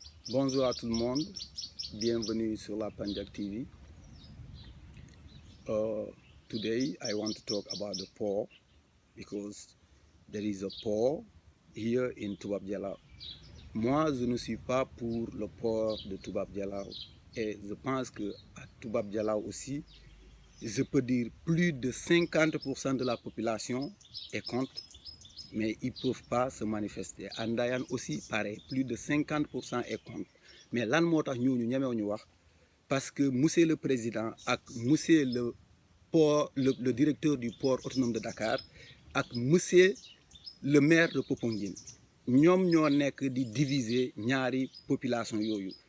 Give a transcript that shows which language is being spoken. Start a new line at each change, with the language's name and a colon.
French: Bonjour à tout le monde, bienvenue sur la Panjak TV.
English: Today I want to talk about the poor because there is a poor here in Toubab Dialaw.
French: Moi, je ne suis pas pour le port de Toubab Dialaw et je pense que à Toubab Dialaw aussi, je peux dire plus de 50% de la population est contre, mais ils ne peuvent pas se manifester. À Ndayane aussi, pareil, plus de 50% est contre. Mais
Wolof: lan moo tax ñooñu ñemewuñu wax
French: parce que monsieur le président ak monsieur le port le directeur du port autonome de Dakar ak monsieur le maire de Popenguine
Wolof: ñoom ñoo nekk di diviser ñaari population yooyu.